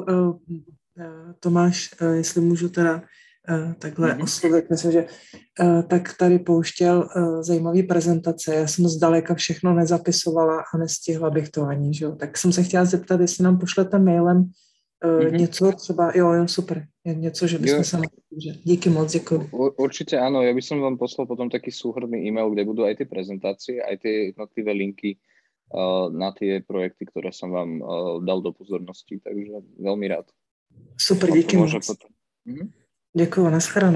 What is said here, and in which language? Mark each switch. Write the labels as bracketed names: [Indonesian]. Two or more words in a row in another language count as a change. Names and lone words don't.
[Czech] Tomáš, jestli můžu teda takhle oslovit, myslím, že tak tady pouštěl zajímavý prezentace. Já jsem zdaleka všechno nezapisovala a nestihla bych to ani, že jo. Tak jsem se chtěla zeptat, jestli nám pošlete mailem něco třeba, jo, super, něco, že bychom se mohli. Díky moc, děkuji. [Slovak] Určite áno, ja by som vám poslal potom taký súhrnný e-mail, kde budú aj tie prezentácie, aj tie jednotlivé linky na tie projekty, ktoré som vám dal do pozornosti, takže veľmi rád. [Czech] Super, díky moc. Děkuji, nashledanou.